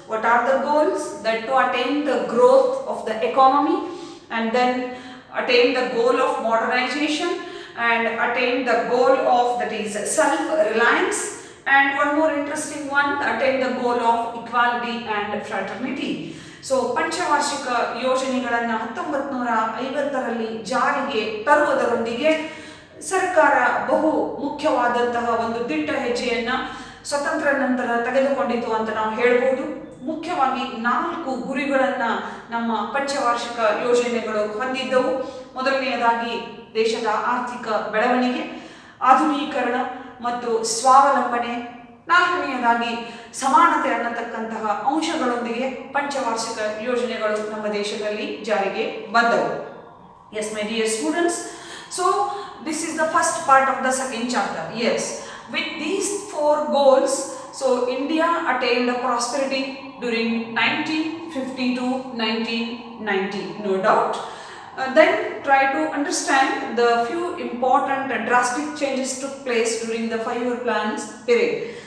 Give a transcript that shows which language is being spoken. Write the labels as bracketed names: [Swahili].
[English] What are the goals? That to attain the growth of the economy, and then attain the goal of modernization, and attain the goal of, that is, self-reliance, and one more interesting one, attain the goal of equality and fraternity. [Kannada] So ಪಂಚವಾರ್ಷಿಕ ಯೋಜನೆಗಳನ್ನು 1950ರಲ್ಲಿ ಜಾರಿಗೆ ತರುವುದರೊಂದಿಗೆ ಸರ್ಕಾರ ಬಹು ಮುಖ್ಯವಾದಂತಹ ಒಂದು ದಿಟ್ಟ ಹೆಜ್ಜೆಯನ್ನು ಸ್ವತಂತ್ರ ನಂತರ ತೆಗೆದುಕೊಂಡಿತು ಅಂತ ನಾವು ಹೇಳ್ಬೋದು. ಮುಖ್ಯವಾಗಿ 4 ಗುರಿಗಳನ್ನು ನಮ್ಮ ಪಂಚವಾರ್ಷಿಕ ಯೋಜನೆಗಳು ಹೊಂದಿದ್ದವು. ಮೊದಲನೆಯದಾಗಿ ದೇಶದ ಆರ್ಥಿಕ ಬೆಳವಣಿಗೆ, ಆಧುನೀಕರಣ ಮತ್ತು ಸ್ವಾವಲಂಬನೆ. 4ನೇಯದಾಗಿ ಸಮಾನತೆ ಅನ್ನತಕ್ಕಂತಹ ಅಂಶಗಳೊಂದಿಗೆ ಪಂಚವಾರ್ಷಿಕ ಯೋಜನೆಗಳು ನಮ್ಮ ದೇಶದಲ್ಲಿ ಜಾರಿಗೆ ಬಂದವು. [English] Yes, my dear students, so this is the first part of the second chapter. Yes, with these 4 goals, so India attained prosperity during 1950 to 1990, no doubt. Then try to understand the few important drastic changes took place during the 5-year plans period.